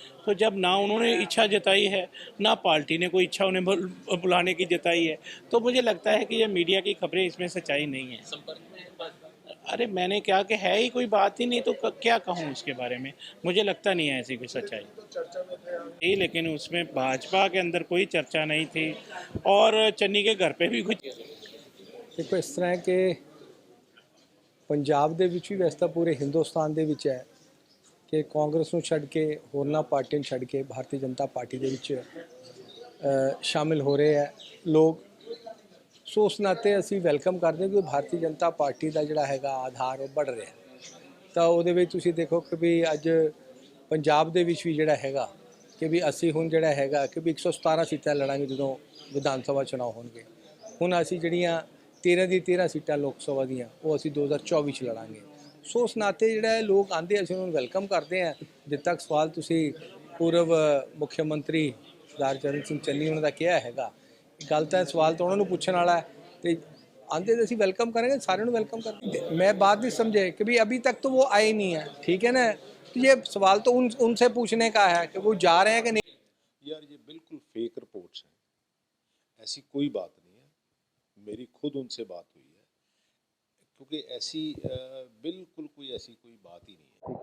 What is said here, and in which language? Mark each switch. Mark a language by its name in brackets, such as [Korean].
[Hindi] तो जब ना उन्होंने इच्छा जताई है, ना पार्टी ने कोई इच्छा उन्हें बुलाने की जताई है, तो मुझे लगता है कि ये मीडिया की खबरें, इसमें सच्चाई नहीं है। अरे मैंने क्या कि है ही कोई बात ही नहीं, तो क्या कहूँ उसके बारे में। मुझे लगता नहीं है ऐसी कोई सच्चाई। लेकिन उसमें भाजपा के अंदर कोई चर्चा नहीं थी और चन्नी के घर पे भी कुछ। देखो, इस तरह के [Punjabi] ਪੰਜਾਬ ਦੇ ਵਿੱਚ ਵੀ ਵੈਸੇ ਤਾਂ ਪੂਰੇ ਹਿੰਦੁਸਤਾਨ ਦੇ ਵਿੱਚ ਹੈ ਕਿ ਕਾਂਗਰਸ ਨੂੰ ਛੱਡ ਕੇ ਹੋਰਨਾਂ ਪਾਰਟੀਆਂ ਨੂੰ ਛੱਡ ਕੇ ਭਾਰਤੀ ਜਨਤਾ ਪਾਰਟੀ ਦੇ ਵਿੱਚ ਸ਼ਾਮਿਲ ਹੋ ਰਹੇ ਹੈ ਲੋਕ। ਸੋ ਉਸ ਨਾਤੇ ਅਸੀਂ ਵੈਲਕਮ ਕਰਦੇ ਹਾਂ ਕਿ ਭਾਰਤੀ ਜਨਤਾ ਪਾਰਟੀ ਦਾ ਜਿਹੜਾ ਹੈਗਾ ਆਧਾਰ ਉਹ ਵੱਧ ਰਿਹਾ। ਤਾਂ ਉਹਦੇ ਵਿੱਚ ਤੁਸੀਂ ਦੇਖੋ ਕਿ ਵੀ ਅੱਜ ਪੰਜਾਬ ਦੇ ਵਿੱਚ ਵੀ ਜਿਹੜਾ ਹੈਗਾ ਕਿ ਵੀ ਅਸੀਂ ਹੁਣ ਜਿਹੜਾ ਹੈਗਾ ਕਿ ਵੀ 117 ਸੀਟਾਂ ਲੜਾਂਗੇ ਜਦੋਂ ਵਿਧਾਨ ਸਭਾ ਚੁਣਾਵ ਹੋਣਗੇ। ਹੁਣ ਅਸੀਂ ਜਿਹੜੀਆਂ 13 ਦੀ 13 ਸੀਟਾਂ ਲੋਕ ਸਭਾ ਦੀਆਂ ਉਹ ਅਸੀਂ 2024 ਚ ਲੜਾਂਗੇ। ਸੋ ਉਸ ਨਾਤੇ ਜਿਹੜਾ ਲੋਕ ਆਉਂਦੇ ਅਸੀਂ ਉਹਨਾਂ ਨੂੰ ਵੈਲਕਮ ਕਰਦੇ ਹਾਂ। ਜਿੱਦ ਤੱਕ ਸਵਾਲ ਤੁਸੀਂ ਪੂਰਵ ਮੁੱਖ ਮੰਤਰੀ ਸਰਦਾਰ ਚਰਨ ਸਿੰਘ ਚੰਨੀ ਉਹਨਾਂ ਦਾ ਕਿਹਾ ਹੈਗਾ, ਗੱਲ ਤਾਂ ਸਵਾਲ ਤਾਂ ਉਹਨਾਂ ਨੂੰ ਪੁੱਛਣ ਵਾਲਾ ਹੈ ਤੇ [Hindi] आंदे तो वेलकम करेंगे, [Punjabi] सारे वेलकम करेंगे। [Hindi] मैं बात नहीं समझे कि भाई अभी तक तो वो आए नहीं है, ठीक है ना। तो ये सवाल तो उनसे पूछने का है कि वो जा रहे हैं कि नहीं। यार ये बिल्कुल फेक रिपोर्ट्स हैं, ऐसी कोई बात नहीं है। मेरी खुद उनसे बात हुई है, क्योंकि ऐसी बिल्कुल कोई ऐसी कोई बात ही नहीं है।